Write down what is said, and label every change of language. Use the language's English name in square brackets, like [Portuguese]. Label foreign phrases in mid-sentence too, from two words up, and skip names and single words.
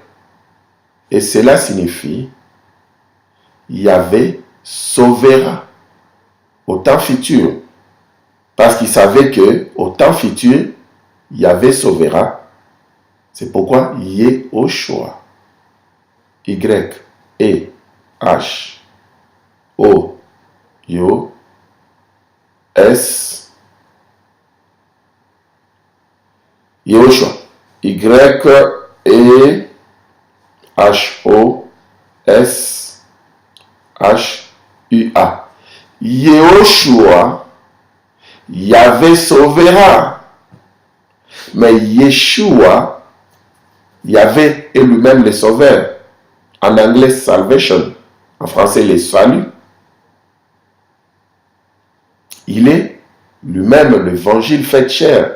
[French] Et cela signifie Yahvé sauvera au temps futur. Parce qu'il savait que au temps futur, Yahvé sauvera. C'est pourquoi Yehoshua. Y, E, H, O, Yo, S, Yehoshua. Y, E, H, O, S, H, U, A. Yehoshua, Yahvé sauvera. Mais Yeshua, Yahvé est lui-même le sauveur. En anglais, salvation. En français, le salut. Il est lui-même l'évangile fait chair.